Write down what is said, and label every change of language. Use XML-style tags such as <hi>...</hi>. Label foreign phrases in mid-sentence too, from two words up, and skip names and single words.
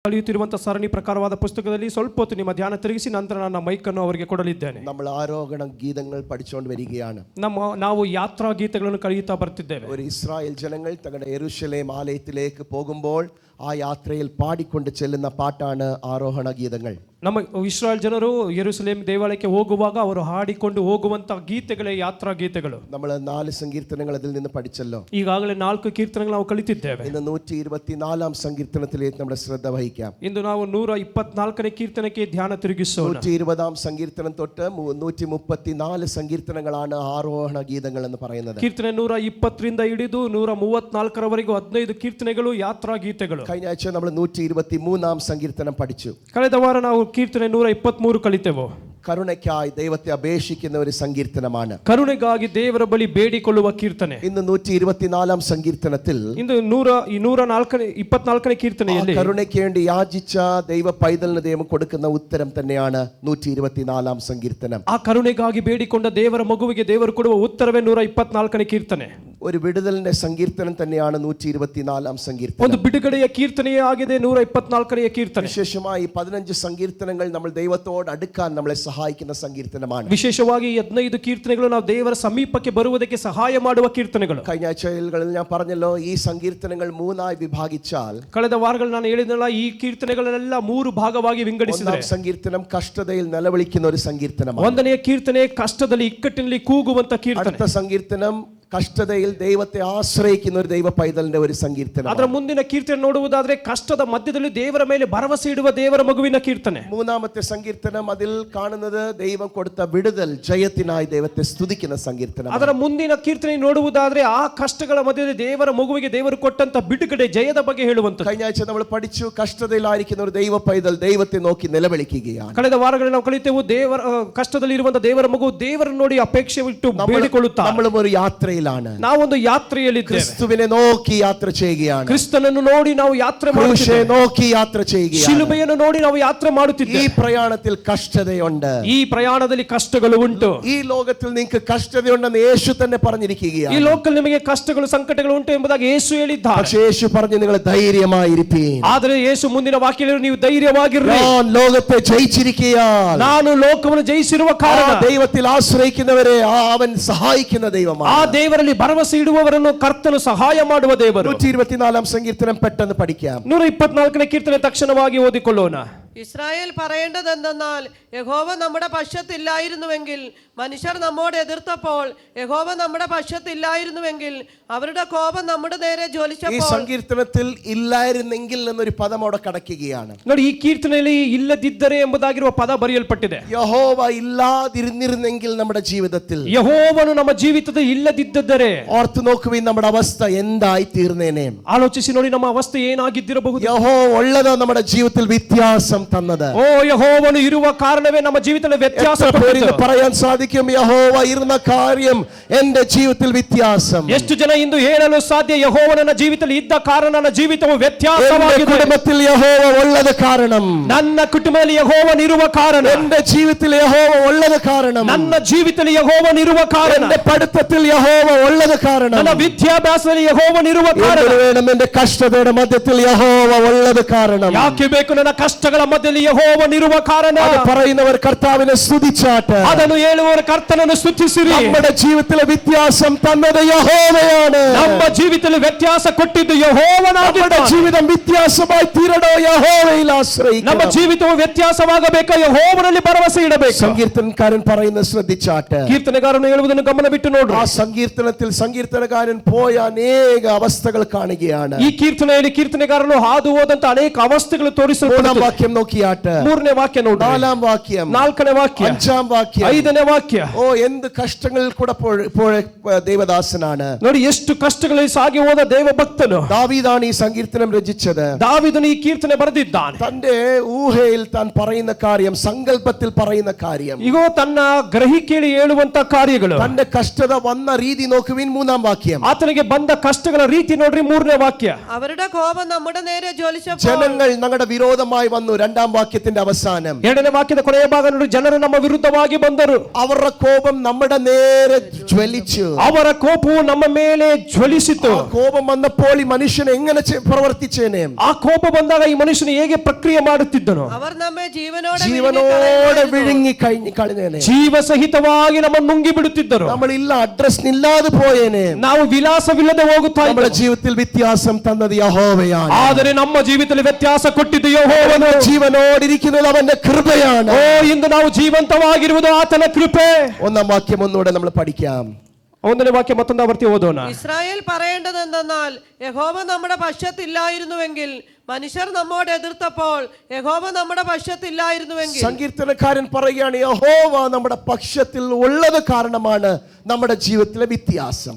<kn>ಕಲಿಯುತ್ತಿರುವಂತಹ ಸರಣಿ ಪ್ರಕಾರವಾದ ಪುಸ್ತಕದಲ್ಲಿ ಸ್ವಲ್ಪ ಹೊತ್ತು ನಿಮ್ಮ ಧ್ಯಾನ ತಿರುಗಿಸಿ ನಂತರ ನನ್ನ ಮೈಕನ್ನು ಅವರಿಗೆ ಕೊಡಲಿದ್ದೇನೆ.</kn> <ml>നമ്മൾ ആരോഹണ ഗീതങ്ങൾ പഠിച്ചുകൊണ്ട് വരികയാണ്.</ml> <kn>ನಾವು ಯಾತ್ರಾ ಗೀತೆಗಳನ್ನು ಕಲಿಯುತ್ತಾ ಬರ್ತಿದ್ದೇವೆ.</kn> <ml>ഒരു ഇസ്രായേൽ ജനങ്ങൾ തങ്ങളുടെ യെരൂശലേം ആലയത്തിലേക്ക് പോകുമ്പോൾ ആ യാത്രയിൽ പാടിക്കൊണ്ട് ചെല്ലുന്ന പാട്ടാണ് ആരോഹണ ഗീതങ്ങൾ.</ml> <kn>ನಮ್ಮ ಇಸ್ರಾಯೇಲ್ ಜನರು ಯೆರೂಸಲೇಮ್ ದೇವಾಲಯಕ್ಕೆ ಹೋಗುವಾಗ ಅವರು ಹಾಡಿಕೊಂಡು ಹೋಗುವಂತ ಗೀತೆಗಳೇ ಯಾತ್ರಾ ಗೀತೆಗಳು.</kn> <ml>നമ്മൾ 4 സങ്കീർത്തനങ്ങൾ അതിൽ നിന്ന് പഠിച്ചല്ലോ.</ml> <kn>ಈಗಾಗಲೇ 4 ಕೀರ್ತನೆಗಳು ನಾವು ಕಲಿತಿದ್ದೇವೆ.</kn> <ml>ഇന്ന് 124ാം സങ്കീർത്തനത്തിലേക്ക് നമ്മുടെ ശ്രദ്ധ വഹിക്കാം.</ml> <kn>ಇಂದು ನಾವು 124ನೇ ಕೀರ್ತನೆಗೆ ಧ್ಯಾನ ತಿರುಗಿಸೋಣ.</kn> <ml>120ാം സങ്കീർത്തനം തൊട്ട് 134 സങ്കീർത്തനങ്ങളാണ് ആരോഹണ ഗീതങ്ങൾ എന്ന് പറയുന്നത്.</ml> <kn>ಕೀರ್ತನೆ 120 ರಿಂದ ಹಿಡಿದು 134 ರವರೆಗೂ 15 ಕೀರ್ತನೆಗಳು ಯಾತ್ರಾ ಗೀತೆಗಳು.</kn> <ml>കഴിഞ്ഞ ആഴ്ച നമ്മൾ 123ാം സങ്കീർത്തനം പഠിച്ചു.</ml> <kn>ಕಳೆದ ವಾರ ನಾವು ಕೀರ್ತನೆ 123 ಕಲಿತೆವು.</kn> <ml>കരുണയ്ക്കായി ദൈവത്തെ അപേക്ഷിക്കുന്ന ഒരു സങ്കീർത്തനമാണ്.</ml> <kn>ಕರುಣೆಗಾಗಿ ದೇವರ ಬಳಿ ಬೇಡಿಕೊಳ್ಳುವ ಕೀರ್ತನೆ.</kn> <ml>ഇന്ന് 124ാം സങ്കീർത്തനത്തിൽ</ml> <kn>ಇಂದು 124ನೇ കീರ್ತನೆಯಲ್ಲಿ</kn> <ml>കരുണയ്ക്ക് വേണ്ടി യാചിച്ച ദൈവ പൈതലിന് ദൈവം കൊടുക്കുന്ന ഉത്തരം തന്നെയാണ് 124ാം സങ്കീർത്തനം.</ml> <kn>ಆ ಕರುಣೆಗಾಗಿ ಬೇಡಿಕೊಂಡ ದೇವರ ಮಗುವಿಗೆ ದೇವರು ಕೊಡುವ ಉತ್ತರವೇ 124ನೇ ಕೀರ್ತನೆ.</kn> <ml>ഒരു വിടുതലിന്റെ സങ്കീർത്തനം തന്നെയാണ് 124ാം സങ്കീർത്തനം.</ml> <kn>ಒಂದು ಬಿಡುಗಡೆಯ ಕೀರ್ತನೆಯೇ ಆಗಿದೆ 124ನೇ ಕೀರ್ತನೆ.</kn> <ml>വിശേഷമായി 15 സങ്കീർത്തനങ്ങൾ നമ്മൾ ദൈവത്തോട് അടുക്കാൻ നമ്മളെ സഹായിക്കുന്ന സങ്കീർത്തനമാണ്.</ml> <kn>ವಿಶೇಷವಾಗಿ 15 ಕೀರ್ತನೆಗಳು ನಾವು ದೇವರ ಸಮೀಪಕ್ಕೆ ಬರುವುದಕ್ಕೆ ಸಹಾಯ ಮಾಡುವ ಕೀರ್ತನೆಗಳು.</kn> <ml>കഴിഞ്ഞ ആഴ്ചകളിൽ ഞാൻ പറഞ്ഞല്ലോ, ഈ സങ്കീർത്തനങ്ങൾ 3ആയി വിഭാഗിച്ചാൽ</ml> <kn>ಕಳೆದ ವಾರಗಳು ನಾನು ಹೇಳಿದ್ನಲ್ಲ, ಈ ಕೀರ್ತನೆಗಳನ್ನೆಲ್ಲ 3 ಭಾಗವಾಗಿ ವಿಂಗಡಿಸಿದರೆ,</kn> <ml>ഒന്നാം സങ്കീർത്തനം കഷ്ടതയിൽ നിലവിളിക്കുന്ന ഒരു സങ്കീർത്തനമാണ്.</ml> <kn>1ನೇ ಕೀರ್ತನೆ ಕಷ್ಟದಲ್ಲಿ ಇಕ್ಕಟ್ಟಿನಲ್ಲಿ ಕೂಗುವಂತ ಕೀರ್ತನೆ.</kn> <ml>അടുത്ത സങ്കീർത്തനം കഷ്ടതയിൽ ദൈവത്തെ ആശ്രയിക്കുന്ന ഒരു ദൈവ പൈതലിന്റെ ഒരു സങ്കീർത്തനം.</ml> <kn>ಅದರ ಮುಂದಿನ ಕೀರ್ತನೆ ನೋಡುವುದಾದ್ರೆ ಕಷ್ಟದ ಮಧ್ಯದಲ್ಲಿ ದೇವರ ಮೇಲೆ ಭರವಸೆ ಇಡುವ ದೇವರ ಮಗುವಿನ ಕೀರ್ತನೆ.</kn> <ml>മൂന്നാമത്തെ സങ്കീർത്തനം അതിൽ കാണുന്നത് ദൈവം കൊടുത്ത വിടുതൽ, ജയത്തിനായി ദൈവത്തെ സ്തുതിക്കുന്ന സങ്കീർത്തനം.</ml> <kn>ಅದರ ಮುಂದಿನ ಕೀರ್ತನೆ ನೋಡುವುದಾದ್ರೆ ಆ ಕಷ್ಟಗಳ ಮಧ್ಯದಲ್ಲಿ ದೇವರ ಮಗುವಿಗೆ ದೇವರು ಕೊಟ್ಟಂತ ಬಿಡುಗಡೆ, ಜಯದ ಬಗ್ಗೆ ಹೇಳುವಂತ.</kn> <ml>കഴിഞ്ഞ ആഴ്ച നമ്മൾ പഠിച്ചു, കഷ്ടതയിലായിരിക്കുന്ന ഒരു ദൈവ പൈതൽ ദൈവത്തെ നോക്കി നിലവിളിക്കുകയാണ്.</ml> <kn>ಕಳೆದ ವಾರಗಳಲ್ಲಿ ನಾವು ಕಲಿತೆವು, ದೇವರ ಕಷ್ಟದಲ್ಲಿ ಇರುವಂತ ದೇವರ ಮಗು ದೇವರನ್ನು ನೋಡಿ ಅಪೇಕ್ಷೆ ಇಟ್ಟು ಬೇಡಿಕೊಳ್ಳುತ್ತಾ.</kn> <ml>നമ്മളും ഒരു യാത്രയിലാണ്.</ml> <kn>ನಾವೊಂದು ಯಾತ್ರೆಯಲ್ಲಿದ್ದೇವೆ.</kn> <ml>ക്രിസ്തുവിനെ നോക്കി യാത്ര ചെയ്യുകയാണ്.</ml> <kn>ಕ್ರಿಸ್ತನನ್ನು ನೋಡಿ ನಾವು ಯಾತ್ರೆ</kn> <ml>ക്രൂശിനെ നോക്കി യാത്ര ചെയ്യുകയാണ്.</ml> <kn>ಶಿಲುಬೆಯನ್ನು ನೋಡಿ ನಾವು ಯಾತ್ರೆ ಮಾಡುತ್ತಿದ್ದೇವೆ.</kn> <ml>ഈ പ്രയാണത്തിൽ കഷ്ടതയുണ്ട്.</ml> <kn>ಈ ಪ್ರಯಾಣದಲ್ಲಿ ಕಷ್ಟಗಳು ಉಂಟು.</kn> <ml>ഈ ലോകത്തിൽ നിങ്ങൾക്ക് കഷ്ടതയുണ്ടെന്ന് യേശു തന്നെ പറഞ്ഞിരിക്കുകയാണ്.</ml> <kn>ಈ ಲೋಕದಲ್ಲಿ ನಿಮಗೆ ಕಷ್ಟಗಳು ಸಂಕಟಗಳು ಉಂಟು ಎಂಬುದಾಗಿ ಯೇಸು ಹೇಳಿದ್ದಾರೆ.</kn> <ml>പക്ഷേ യേശു പറഞ്ഞു, നിങ്ങൾ ധൈര്യമായിരിപ്പീൻ.</ml> <kn>ಆದರೆ ಯೇಸು ಮುಂದಿನ ವಾಕ್ಯದಲ್ಲಿ ನೀವು ಧೈರ್ಯವಾಗಿರ್ರಿ,</kn> <ml>ഞാൻ ലോകത്തെ ജയിച്ചിരിക്കുകയാൽ.</ml> <kn>ನಾನು ಲೋಕವನ್ನು ಜಯಿಸಿರುವ ಕಾರಣ</kn> <ml>ദൈവത്തിൽ ആശ്രയിക്കുന്നവരെ അവൻ സഹായിക്കുന്ന ദൈവമാണ്.</ml> <kn>ಆ ದೇವರಲ್ಲಿ ಭರವಸೆ ಇಡುವವರನ್ನು ಕರ್ತನು ಸಹಾಯ ಮಾಡುವ ದೇವರು.</kn> <ml>124ാം സങ്കീർത്തനം പെട്ടെന്ന് പഠിക്കാം.</ml> <kn>124ನೇ ಕೀರ್ತನೆ ತಕ್ಷಣವಾಗಿ ಓದಿಕೊಳ್ಳೋಣ.</kn> <ml>ഇസ്രായേൽ പറയേണ്ടത് എന്തെന്നാൽ, യഹോവ നമ്മുടെ പക്ഷത്തില്ലായിരുന്നുവെങ്കിൽ, മനുഷ്യർ നമ്മോട് എതിർത്തപ്പോൾ യഹോവ നമ്മുടെ പക്ഷത്തില്ലായിരുന്നുവെങ്കിൽ, അവരുടെ കോപം നമ്മുടെ നേരെ ജ്വലിച്ചപ്പോൾ. ഈ സങ്കീർത്തനത്തിൽ ഇല്ലായിരുന്നെങ്കിൽ എന്നൊരു പദം അവിടെ കടക്കുകയാണ്.</ml> <kn>ನೋಡಿ, ಈ ಕೀರ್ತನೆಯಲ್ಲಿ ಇಲ್ಲದಿದ್ದರೆ ಎಂಬುದಾಗಿರುವ ಪದ ಬರೆಯಲ್ಪಟ್ಟಿದೆ.</kn> <ml>യഹോവ ഇല്ലാതിരുന്നിരുന്നെങ്കിൽ നമ്മുടെ ജീവിതത്തിൽ,</ml> <kn>ಯೆಹೋವನು ನಮ್ಮ ಜೀವಿತದಲ್ಲಿ ಇಲ್ಲದಿದ್ದರೆ,</kn> <ml>ഓർത്തു നോക്കുവിൻ നമ്മുടെ അവസ്ഥ എന്തായി തീർന്നേനെ.</ml> <kn>ಆಲೋಚಿಸಿ ನೋಡಿ ನಮ್ಮ ಅವಸ್ಥೆ ಏನಾಗಿದ್ದಿರಬಹುದು.</kn> <ml>യഹോവ ഉള്ളത് നമ്മുടെ ജീവിതത്തിൽ വ്യത്യാസം തന്നത്.</ml> <kn>ಓ, ಯೆಹೋವನು ಇರುವ ಕಾರಣವೇ ನಮ್ಮ ಜೀವಿತದಲ್ಲಿ ವ್ಯತ್ಯಾಸ ಕೊಟ್ಟಿದ್ದು.</kn> <ml>പറയാൻ സാധിക്കും, യഹോവ ഇരുന്ന കാര്യം എന്റെ ജീവിതത്തിൽ വ്യത്യാസം.</ml> <kn>ಎಷ್ಟು ಜನ ಇಂದು ಹೇಳಲು ಸಾಧ್ಯ, ಯೆಹೋವ ನನ್ನ ಜೀವಿತದಲ್ಲಿ ಇದ್ದ ಕಾರಣ ನನ್ನ ಜೀವಿತವು ವ್ಯತ್ಯಾಸವಾಗಿದೆ.</kn> <ml>കുടുംബത്തിൽ യഹോവ ഉള്ളത് കാരണം,</ml> <kn>ನನ್ನ ಕುಟುಂಬದಲ್ಲಿ ಯೆಹೋವನಿರುವ ಕಾರಣ,</kn> <ml>എന്റെ ജീവിതത്തിൽ യഹോവ ഉള്ളത് കാരണം,</ml> <kn>ನನ್ನ ಜೀವಿತದಲ್ಲಿ ಯೆಹೋವನಿರುವ ಕಾರಣ,</kn> <ml>എന്റെ പഠിത്തത്തിൽ യഹോവ ഉള്ളത് കാരണം,</ml> <kn>ನನ್ನ ವಿದ್ಯಾಭ್ಯಾಸದಲ್ಲಿ ಯೆಹೋವನಿರುವ ಕಾರಣ,</kn> <ml>എന്റെ കഷ്ടതയുടെ മധ്യത്തിൽ യഹോവ ഉള്ളത് കാരണം.</ml> <kn>ಯಾಕೆ ಬೇಕು, ನನ್ನ ಕಷ್ಟಗಳ ಮಧ್ಯದಲ್ಲಿ ಯೆಹೋವನಿರುವ ಕಾರಣ.</kn> <ml>പറയുന്നവർ കർത്താവിനെ സ്തുതിച്ചാട്ട്,</ml> <kn>ಅದನ್ನು ಹೇಳುವವರು ಕರ್ತನನ್ನು ಸ್ತುತಿಸಿರಿ.</kn> <ml>നമ്മുടെ ജീവിതത്തിലെ വ്യത്യാസം തന്നത് യഹോവയാണ്.</ml> <kn>ನಮ್ಮ ಜೀವಿತದಲ್ಲಿ ವ್ಯತ್ಯಾಸ ಕೊಟ್ಟಿದ್ದು ಯೆಹೋವನಾಗಿದೆ.</kn> <ml>ജീവിതം വ്യത്യാസമായി തീരണോ, യഹോവയിൽ ആശ്രയിക്കണം.</ml> <kn>ನಮ್ಮ ಜೀವಿತವು ವ್ಯತ್ಯಾಸವಾಗಬೇಕು, ಯೆಹೋವನಲ್ಲಿ ಭರವಸೆ ಇಡಬೇಕು.</kn> <ml>സങ്കീർത്തനക്കാരൻ പറയുന്നത് ശ്രദ്ധിച്ചാട്ട്,</ml> <kn>ಕೀರ್ತನೆಗಾರನು ಹೇಳುವುದನ್ನು ಗಮನ ಬಿಟ್ಟು ನೋಡ್ರಿ.</kn> <ml>ആ സങ്കീർത്തനത്തിൽ സങ്കീർത്തനക്കാരൻ പോയ അനേക അവസ്ഥകൾ കാണുകയാണ്.</ml> <kn>ಈ ಕೀರ್ತನೆಯಲ್ಲಿ ಕೀರ್ತನೆಗಾರನು ಹಾದು ಹೋದಂತ ಅನೇಕ ಅವಸ್ಥೆಗಳು ತೋರಿಸಲ್ಪಡುತ್ತವೆ.</kn> <ml>വാക്യം നോക്കിയാട്ട്,</ml> <kn>3ನೇ ವಾಕ್ಯ ನೋಡ್ರಿ,</kn> <ml>4ാം വാക്യം,</ml> <kn>4ನೇ ವಾಕ್ಯ,</kn> <ml>5ാം വാക്യം,</ml> <kn>5ನೇ ವಾಕ್ಯ.</kn> <ml>ഓ, എന്ത് കഷ്ടങ്ങളിൽ കൂടെ ദേവദാസനാണ്.</ml> <kn>ನೋಡಿ, ಎಷ್ಟು ಕಷ್ಟಗಳಲ್ಲಿ ಸಾಗಿ ಹೋದ ದೇವ ಭಕ್ತನು.</kn> <ml>ദാവീദാണ് ഈ സങ്കീർത്തനം രചിച്ചത്.</ml> <kn>ದಾವೀದನು ಈ ಕೀರ್ತನೆ ಬರೆದಿದ್ದಾನೆ.</kn> <ml>തന്റെ ഊഹയിൽ താൻ പറയുന്ന കാര്യം, സങ്കല്പത്തിൽ പറയുന്ന കാര്യം,</ml> <kn>ಇಗೋ ತನ್ನ ಗ್ರಹಿಕೆಯಲ್ಲಿ ಹೇಳುವಂತ ಕಾರ್ಯಗಳು.</kn> <ml>തന്റെ കഷ്ടത വന്ന രീതി നോക്കുവിൻ, 3ാം വാക്യം.</ml> <kn>ಆತನಿಗೆ ಬಂದ ಕಷ್ಟಗಳ ರೀತಿ ನೋಡ್ರಿ, 3ನೇ ವಾಕ್ಯ.</kn> <ml>അവരുടെ കോപം നമ്മുടെ നേരെ ജ്വലിച്ചപ്പോൾ, ജനങ്ങൾ ഞങ്ങളുടെ വിരോധമായി വന്നു, രണ്ടാം വാക്യത്തിന്റെ അവസാനം</ml> <kn>2ನೇ ವಾಕ್ಯದ ಕೊನೆಯ ಭಾಗ ನೋಡಿ, ಜನರು ನಮ್ಮ ವಿರುದ್ಧವಾಗಿ ಬಂದರು,</kn> <ml>അവരുടെ കോപം നമ്മുടെ നേരെ ജ്വലിച്ചു.</ml> <kn>ಅವರ ಕೋಪವು ನಮ್ಮ ಮೇಲೆ ಜ್ವಲಿಸಿತು.</kn> <ml>ആ കോപം വന്നപ്പോൾ ഈ മനുഷ്യൻ എങ്ങനെ പ്രവർത്തിച്ചേനെ?</ml> <kn>ಆ ಕೋಪ ಬಂದಾಗ ಈ ಮನುಷ್ಯನು ಹೇಗೆ ಪ್ರಕ್ರಿಯೆ ಮಾಡುತ್ತಿದ್ದನು?</kn> <ml>അവർ നമ്മെ ജീവനോടെ ജീവനോടെ വിഴുങ്ങി കളഞ്ഞേനെ.</ml> <kn>ಜೀವ ಸಹಿತವಾಗಿ ನಮ್ಮನ್ನು ನುಂಗಿ ಬಿಡುತ್ತಿದ್ದರು.</kn> <ml>നമ്മളില്ല അഡ്രസ് ഇല്ലാതെ പോയേനെ.</ml> <kn>ನಾವು ವಿಲಾಸವಿಲ್ಲದೆ ಹೋಗುತ್ತಾ</kn> <ml>നമ്മുടെ</ml> <kn>ಇದ್ದೆವು.</kn> <ml>ജീവിതത്തിൽ വ്യത്യാസം തന്നത് യഹോവയാണ്.</ml> <kn>ಆದರೆ ನಮ್ಮ ಜೀವಿತದಲ್ಲಿ ವ್ಯತ್ಯಾಸ ಕೊಟ್ಟಿದ್ದು ಯೆಹೋವನು.</kn> <ml>ജീവനോടിരിക്കുന്നത് അവന്റെ കൃപയാണ്.</ml> <kn>ಓ, ಇಂದು ನಾವು ಜೀವಂತವಾಗಿರುವುದು ಆತನ ಕೃಪೆ.</kn> <ml>ഒന്നാം വാക്യം ഒന്നുകൂടെ നമ്മൾ പഠിക്കാം.</ml> <kn>1ನೇ ವಾಕ್ಯ ಮತ್ತೊಂದು ಆವರ್ತಿ ಓದೋಣ.</kn> <ml>ഇസ്രായേൽ പറയേണ്ടത് എന്തെന്നാൽ, യഹോവ നമ്മുടെ പക്ഷത്തില്ലായിരുന്നുവെങ്കിൽ, മനുഷ്യർ നമ്മോട് എതിർത്തപ്പോൾ യഹോവ നമ്മുടെ പക്ഷത്തില്ലായിരുന്നുവെങ്കിൽ. സങ്കീർത്തനക്കാരൻ പറയുകയാണ്, യഹോവ നമ്മുടെ പക്ഷത്തിൽ ഉള്ളത് കാരണമാണ് നമ്മുടെ ജീവിതത്തിലെ വ്യത്യാസം.</ml>